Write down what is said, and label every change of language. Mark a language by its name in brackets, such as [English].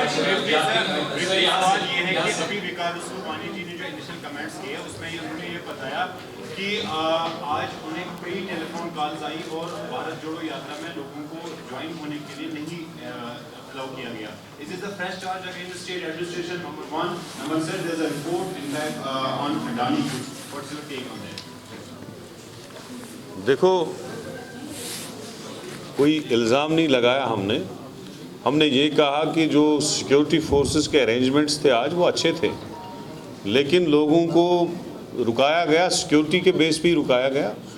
[Hindi] सवाल ये है कि अभी विकास सुब्बानी जी ने जो इनिशियल कमेंट्स किए उसमें उन्होंने ये बताया कि आज उन्हें कई टेलीफोन कॉल्स आई और भारत जोड़ो यात्रा में लोगों को ज्वाइन होने के लिए नहीं अलाउ किया गया। [English] Is this a fresh charge against the state administration? Number one. Number two, there's a report in fact on Adani. What's your take on that? [Hindi] देखो, कोई इल्ज़ाम नहीं लगाया हमने ये कहा कि जो सिक्योरिटी फोर्सेस के अरेंजमेंट्स थे आज वो अच्छे थे, लेकिन लोगों को रुकाया गया, सिक्योरिटी के बेस पे ही रुकाया गया।